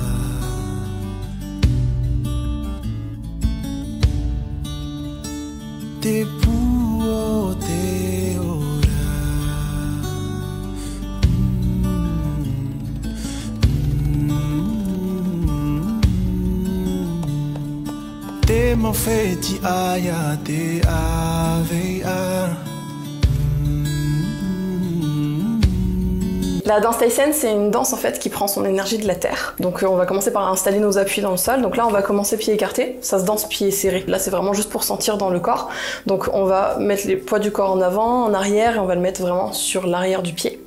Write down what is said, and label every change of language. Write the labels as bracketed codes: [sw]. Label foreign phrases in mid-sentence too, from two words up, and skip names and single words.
[ty] Te pū o te ora Te mawheti aia te awea [fr] La danse tahitienne, c'est une danse en fait qui prend son énergie de la terre. Donc on va commencer par installer nos appuis dans le sol. Donc là, on va commencer pieds écartés. Ça se danse pieds serrés. Là, c'est vraiment juste pour sentir dans le corps. Donc on va mettre les poids du corps en avant, en arrière, et on va le mettre vraiment sur l'arrière du pied.